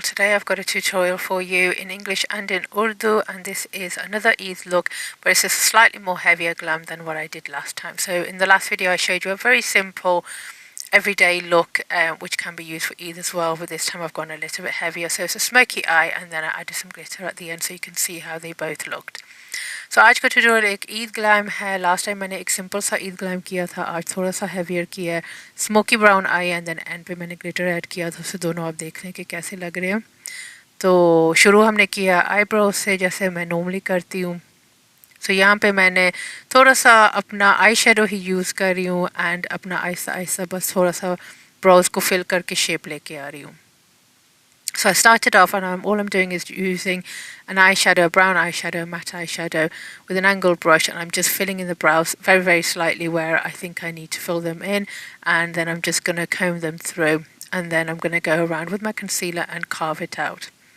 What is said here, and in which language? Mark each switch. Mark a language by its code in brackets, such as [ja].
[en] Today I've got a tutorial for you in English and in Urdu, and this is another Eid look, but it's a slightly more heavier glam than what I did last time. So in the last video I showed you a very simple everyday look which can be used for Eid as well, but this time I've gone a little bit heavier. So it's a smoky eye and then I added some glitter at the end so you can see how they both looked. [hi] So आज का tutorial एक Eid glam है. Last time मैंने एक simple सा Eid glam किया था, आज थोड़ा सा हैवियर किया है. Smoky brown I and then and पे मैंने ग्लिटर ऐड किया था. उससे दोनों आप देख लें कि कैसे लग रहे हैं. तो शुरू हमने किया आईब्रोज से जैसे मैं नॉर्मली करती हूँ. सो यहाँ पे मैंने थोड़ा सा अपना आई शेडो ही यूज़ कर रही हूँ एंड अपना आहिस्ता आहिस्ता बस थोड़ा सा ब्राउज को फिल करके शेप लेके आ रही हूँ. [en] So I started off and all I'm doing is using an eyeshadow, a brown eyeshadow, matte eyeshadow with an angled brush, and I'm just filling in the brows very, very slightly where I think I need to fill them in, and then I'm just going to comb them through, and then I'm going to go around with my concealer and carve it out.